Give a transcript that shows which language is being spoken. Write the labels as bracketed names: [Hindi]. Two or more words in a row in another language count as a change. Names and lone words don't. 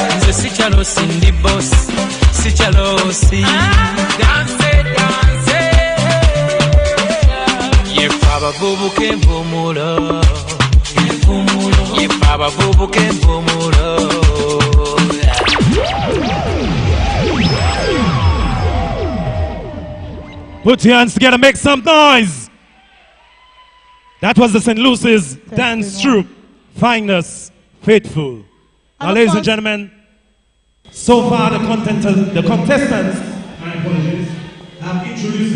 [English] si jealous in the bus, si jealousy. Dance, dance. Ye baba bubu kembumulo. Ye baba bubu kembumulo. Put your hands together, make some noise. That was the St. Lucy's dance troupe, Find Us Faithful. Now, ladies and gentlemen, so far the contestants have introduced